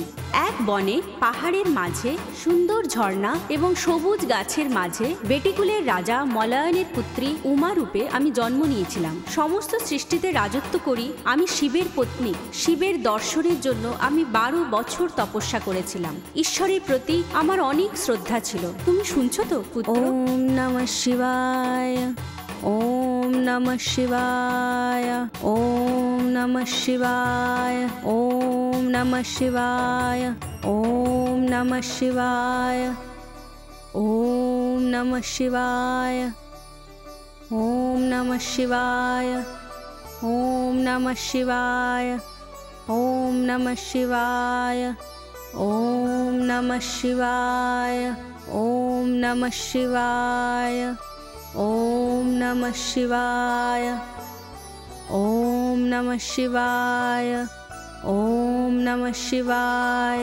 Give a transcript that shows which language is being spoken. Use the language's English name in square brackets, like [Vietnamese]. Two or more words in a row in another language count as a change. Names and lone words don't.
[Bangla] এক বনে পাহাড়ের মাঝে সুন্দর ঝর্ণা এবং সবুজ গাছের মাঝে বেটিকুলের রাজা মলয়নের পুত্রী উমা রূপে আমি জন্ম নিয়েছিলাম। সমস্ত সৃষ্টিতে রাজত্ব করি আমি শিবের পত্নী। শিবের দর্শনের জন্য আমি 12 বছর তপস্যা করেছিলাম। ঈশ্বরের প্রতি আমার অনেক শ্রদ্ধা ছিল। তুমি শুনছো তো পুত্র? [Sanskrit] ওম নমঃ শিবায়, ওম নমঃ শিবায়, ওম নমঃ শিবায়, ওম নমঃ শিবায়, ওম নমঃ শিবায়, ওম নমঃ শিবায়, ওম নমঃ শিবায়, ওম নমঃ শিবায়, ওম নমঃ শিবায়, ওম নমঃ শিবায়, ওম নমঃ শিবায়, ওম নমঃ শিবায়, ওম নমঃ শিবায়, ওম নমঃ শিবায়।